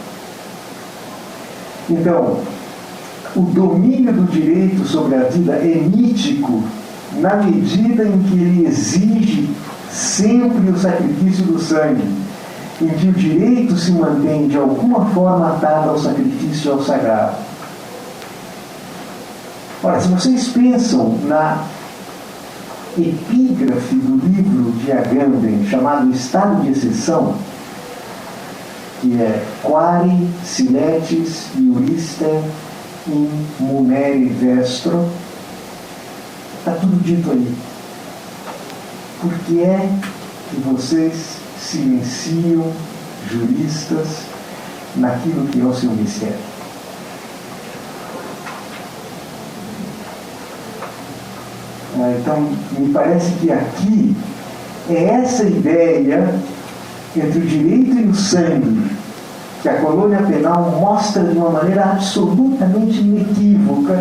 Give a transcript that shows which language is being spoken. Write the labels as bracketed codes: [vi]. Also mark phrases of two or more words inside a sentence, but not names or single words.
[pt] Então, o domínio do direito sobre a vida é mítico na medida em que ele exige sempre o sacrifício do sangue, em que o direito se mantém de alguma forma atado ao sacrifício e ao sagrado. Ora, se vocês pensam na epígrafe do livro de Agamben, chamado Estado de Exceção, que é [la] Quare siletis iuriste in munere vestro, [pt] está tudo dito aí. Por que é que vocês silenciam juristas naquilo que é o seu mistério. Então, me parece que aqui é essa ideia entre o direito e o sangue que a colônia penal mostra de uma maneira absolutamente inequívoca.